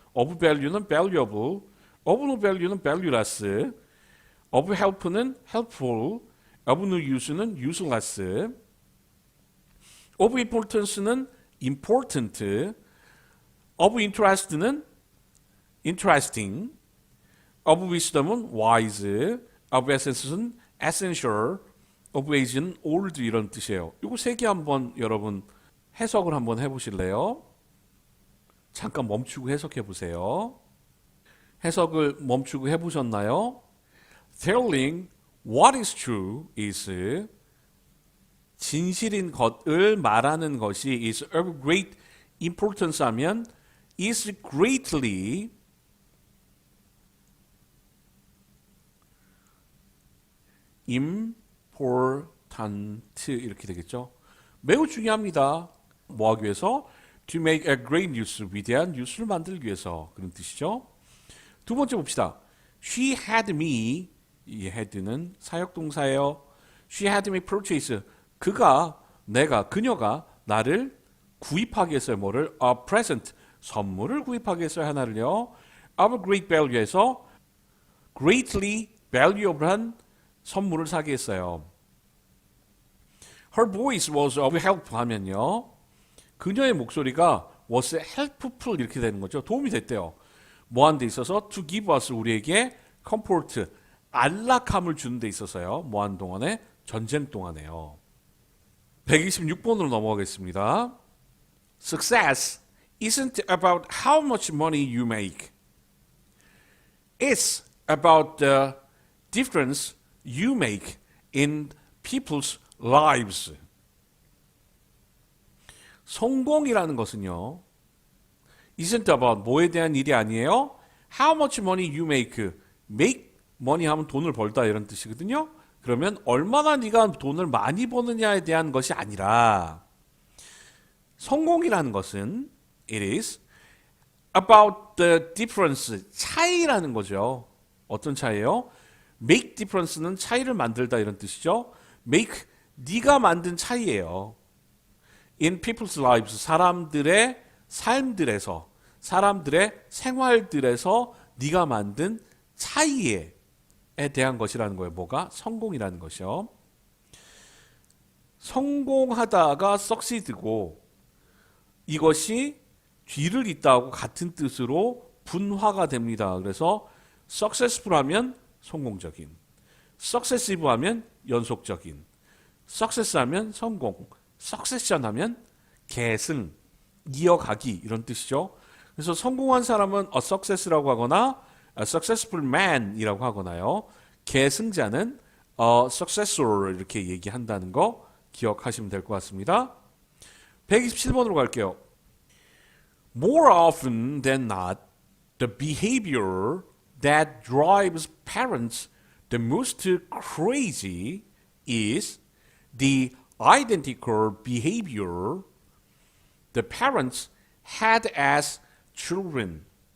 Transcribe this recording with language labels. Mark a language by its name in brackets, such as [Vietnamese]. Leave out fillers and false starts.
[English] of value는 valuable, of no value는 valueless, of help는 helpful, of no use는 useless, of importance는 important, of interest는 interesting, of wisdom은 wise, of essence는 essential, of age는 old [Korean] 이런 뜻이에요. 이거 세 개 한번 여러분 해석을 한번 해보실래요? 잠깐 멈추고 해석해 보세요. 해석을 멈추고 해보셨나요? [English] Telling what is true is [Korean] 진실인 것을 말하는 것이 [English] is of great importance 하면 is greatly important 이렇게 되겠죠. [Korean] 매우 중요합니다. 뭐 하기 위해서? [English] To make a great news, [Korean] 위대한 뉴스를 만들기 위해서 그런 뜻이죠. 두 번째 봅시다. [English] She had me, [Korean] 이 had는 사역동사예요. [English] She had me purchase, [Korean] 그녀가 나를 구입하게 했어요. 뭐를? [English] A present, [Korean] 선물을 구입하게 했어요. 하나를요. [English] Of great value [Korean] 에서 [English] greatly valuable [Korean] 한 선물을 사게 했어요. [English] Her voice was of help 하면요. [Korean] 그녀의 목소리가 [English] was helpful [Korean] 이렇게 되는 거죠. 도움이 됐대요. 뭐 하는 데 있어서? [English] To give us, [Korean] 우리에게 comfort, 안락함을 주는 데 있어서요. 뭐 하는 동안에? 전쟁 동안에요. 126번으로 넘어가겠습니다. [English] Success isn't about how much money you make. It's about the difference you make in people's lives. [Korean] 성공이라는 것은요, [English] isn't about [Korean] 뭐에 대한 일이 아니에요. [English] How much money you make. make money [Korean] 하면 돈을 벌다 이런 뜻이거든요. 그러면 얼마나 네가 돈을 많이 버느냐에 대한 것이 아니라 성공이라는 것은 [English] it is about the difference, [Korean] 차이라는 거죠. 어떤 차이예요? [English] make difference [Korean] 는 차이를 만들다 이런 뜻이죠. make, 네가 만든 차이예요. [English] in people's lives, [Korean] 사람들의 삶들에서, 사람들의 생활들에서 네가 만든 차이에 대한 것이라는 거예요. 뭐가? 성공이라는 것이요. 성공하다가 succeed고 이것이 뒤를 잇다하고 같은 뜻으로 분화가 됩니다. 그래서 successful 하면 성공적인, successive 하면 연속적인, success 하면 성공, succession 하면 계승, 이어가기 이런 뜻이죠. 그래서 성공한 사람은 a success라고 하거나 [English] a successful man [Korean] 이라고 하거나요. 계승자는 [English] a successor [Korean] 이렇게 얘기한다는 거 기억하시면 될 것 같습니다. 127번으로 갈게요. [English] More often than not, the behavior that drives parents the most crazy is the identical behavior the parents had as children.